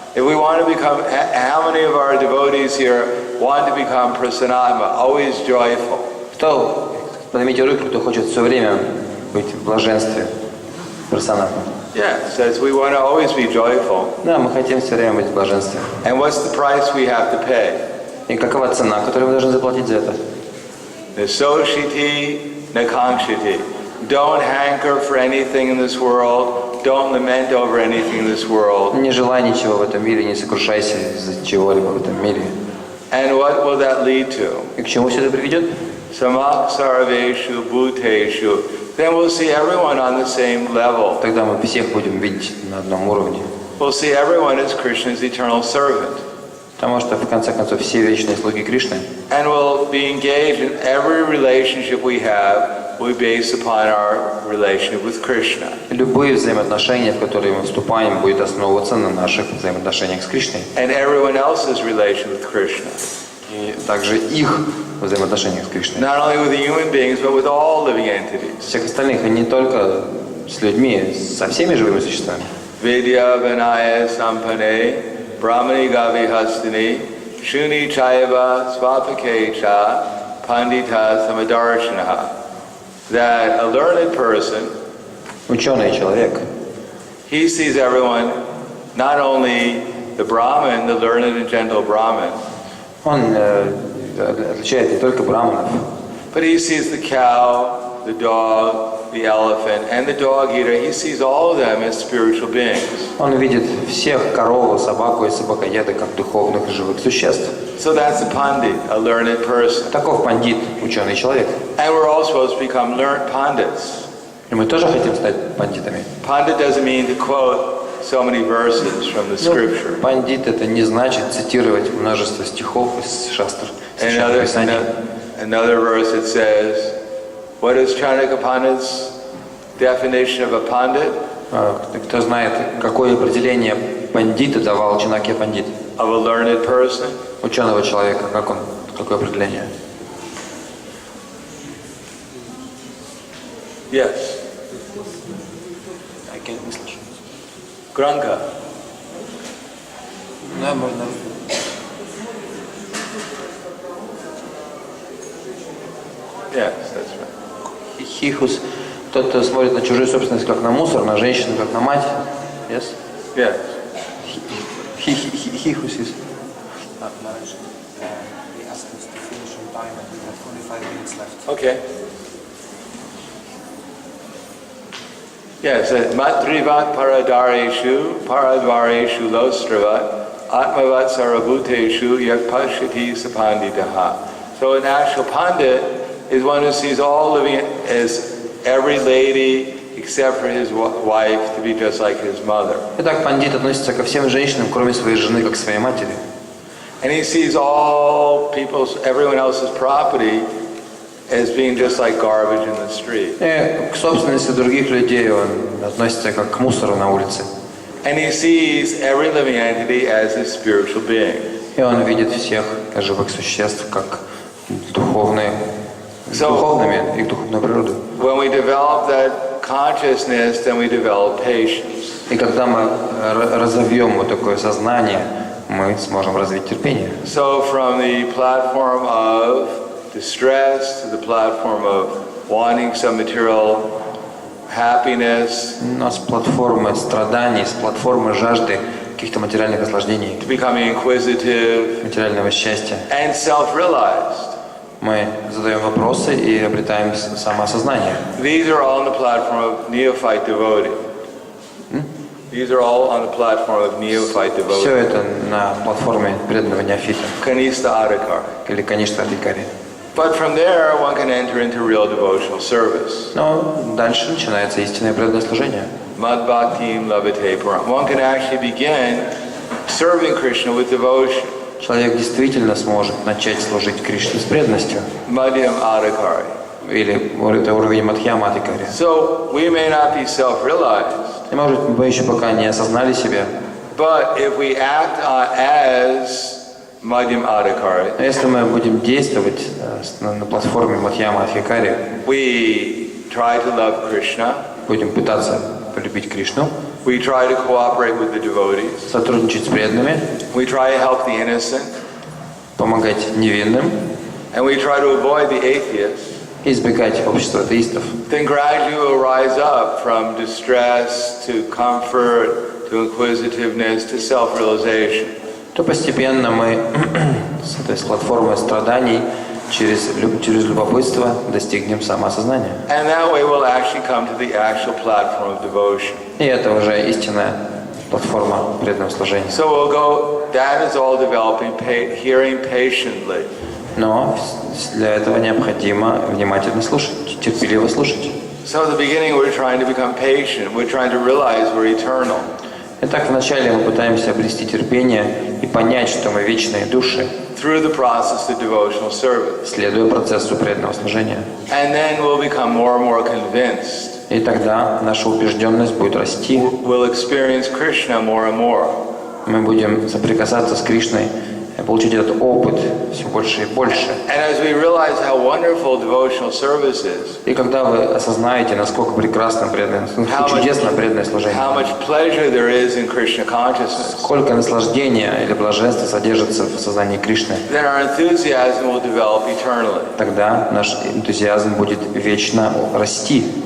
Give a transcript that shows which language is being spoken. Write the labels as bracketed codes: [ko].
[en] If we want to become, how many of our devotees here want to become Prasanatma, always joyful? [ru] Кто, поднимите руки, кто хочет все время быть в блаженстве, прасанатма. [en] Yes, says we want to always be joyful. [ru] Да, мы хотим все время быть в блаженстве. [en] And what's the price we have to pay? [ru] И какова цена, которую мы должны заплатить за это? [sa] Nasoshiti, nakangshiti. [en] Don't hanker for anything in this world. Don't lament over anything in this world. [ru] Не желай ничего в этом мире, не сокрушайся из-за чего-либо в этом мире. [en] And what will that lead to? [ru] И к чему все это приведет? [sa] Samak sarveshu bhuteshu. [en] Then we'll see everyone on the same level. [ru] Тогда мы всех будем видеть на одном уровне. [en] We'll see everyone as Krishna's eternal servant. [ru] Потому что, в конце концов, все вечные слуги Кришны. [en] And we'll be engaged in every relationship we have will be based upon our relationship with Krishna. [ru] Любые взаимоотношения, в которые мы вступаем, будут основываться на наших взаимоотношениях с Кришной. [en] And everyone else's relation with Krishna. [ru] И также их взаимоотношениях с Кришной. [en] Not only with the human beings, but with all living entities. [ru] Всех остальных, и не только с людьми, со всеми живыми существами. [sa] Vidya vinaya sampane, brahmani gavi hastini, shuni chaiva svapakecha, pandita samadarshanaha. [en] That a learned person, [ru] Ученый человек, [en] he sees everyone, not only the Brahmin, the learned and gentle Brahmin, [ru] он отличает не только браманов, [en] but he sees the cow, the dog, the elephant, and the dog eater, he sees all of them as spiritual beings. [ru] Он видит всех, корову, собаку и собакоеда, как духовных живых существ. [en] So that's a pandit, a learned person. [ru] Таков пандит, ученый человек. [en] And we're all supposed to become learned pandits. [ru] И мы тоже хотим стать пандитами. [en] Pandit doesn't mean to quote so many verses from the scripture. [ru] Пандит это не значит цитировать множество стихов из шастр, священных писаний. [en] Another verse it says, what is Chanakya Pandit's definition of a pandit? [ru] Кто знает, какое определение пандита давал Чанакья Пандит? [en] Of a learned person? [ru] Ученого человека, какое определение? [en] Yes. [ru] Я не слышу. Granka. Да, можно. [en] Yes, that's right. Хихус. [ru] Тот, кто смотрит на чужую собственность как на мусор, на женщину как на мать. [en] Yes? Yes. Хихус is. He asked us to finish on time and we have only 5 minutes left. Okay. [sa] Yes, Matrivat paradvareshu lostravat atmavat sarabhuteshu yakpashati sapanditaha. [en] So an actual pandit is one who sees all living as every lady except for his wife to be just like his mother. [ru] Итак, пандит относится ко всем женщинам, кроме своей жены, как к своей матери. [en] And he sees everyone else's property as being just like garbage in the street. [ru] И к собственности других людей он относится как к мусору на улице. [en] And he sees every living entity as a spiritual being. [ru] И он видит всех живых существ как духовными, их духовную природу. [en] When we develop that consciousness, then we develop patience. [ru] И когда мы разовьем вот такое сознание, мы сможем развить терпение. [en] So from the platform of distress to the platform of wanting some material happiness, [ru] У нас платформа страданий, с платформы жажды каких-то материальных наслаждений, [en] to becoming inquisitive [ru] материального счастья. [en] and self-realized. [ru] Мы задаем вопросы и обретаем самоосознание. [en] These are all on the platform of neophyte devotee. These are all on the platform of neophyte [ru] Все [en] devotee. [ru] это на платформе преданного неофита [sa] Kanista Adhikar. [ru] или, конечно, Адикари. [en] But from there, one can enter into real devotional service. [ru] Но дальше начинается истинное преданное служение. [sa] Mad Bhaktim Labhate Param. [en] One can actually begin serving Krishna with devotion. [ru] Человек действительно сможет начать служить Кришне с преданностью. [sa] Madhyam Adhikari. [ru] Или это уровень Мадхьяма Адикари. [en] So we may not be self-realized, [ru] И, может, мы еще пока не осознали себя. [en] but if we act as Madhyam Adhikari, [ru] Но если мы будем действовать на платформе Мадхьяма Адхикари, [en] we try to love Krishna, [ru] будем пытаться полюбить Кришну, [en] we try to cooperate with the devotees, [ru] сотрудничать с преданными, [en] we try to help the innocent, [ru] помогать невинным [en] and we try to avoid the atheists, [ru] и избегать общества атеистов, [en] then gradually we'll rise up from distress to comfort to inquisitiveness to self-realization. [ru] то постепенно мы с этой платформы страданий через любопытство достигнем самоосознания. [en] And that way we'll actually come to the actual platform of devotion. [ru] И это уже истинная платформа преданного служения. [en] So we'll go, that is all developing, hearing patiently. [ru] Но для этого необходимо внимательно слушать, терпеливо слушать. [en] So at the beginning we're trying to become patient, we're trying to realize we're eternal. [ru] Итак, вначале мы пытаемся обрести терпение и понять, что мы вечные души, [en] Through the process of devotional service. [ru] следуя процессу преданного служения. [en] And then we'll become more and more convinced. [ru] И тогда наша убежденность будет расти. [en] We'll experience Krishna more and more. [ru] Мы будем соприкасаться с Кришной, получить этот опыт все больше и больше. [en] And as we realize how wonderful devotional service is, [ru] И когда вы осознаете, насколько прекрасно преданное, насколько чудесно преданное служение, [en] how much pleasure there is in Krishna consciousness, [ru] сколько наслаждения или блаженства содержится в сознании Кришны, [en] then our enthusiasm will develop eternally. [ru] тогда наш энтузиазм будет вечно расти.